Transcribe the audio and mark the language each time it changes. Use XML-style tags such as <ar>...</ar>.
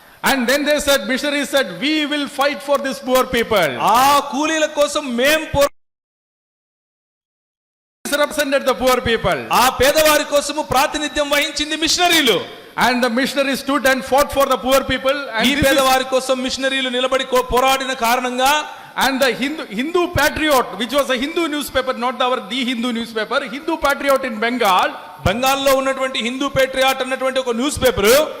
<en>And then they said, missionaries said, we will fight for these poor people.</en> <te>ఆ కూలీల కోసం మేము</te> <en>Represented the poor people.</en> <te>ఆ పేదవారి కోసము ప్రాతినిధ్యం వహించింది మిషనరీలు.</te> <en>And the missionaries stood and fought for the poor people.</en> <te>ఈ పేదవారి కోసం మిషనరీలు నిలబడి పోరాడిన కారణంగా</te> <en>and the Hindu Patriot, which was a Hindu newspaper, not the Hindu newspaper, Hindu Patriot in Bengal,</en> <te>బెంగాల్లో ఉన్నటువంటి హిందూ పేట్రియాట్ అన్నటువంటి ఒక న్యూస్ పేపర్</te>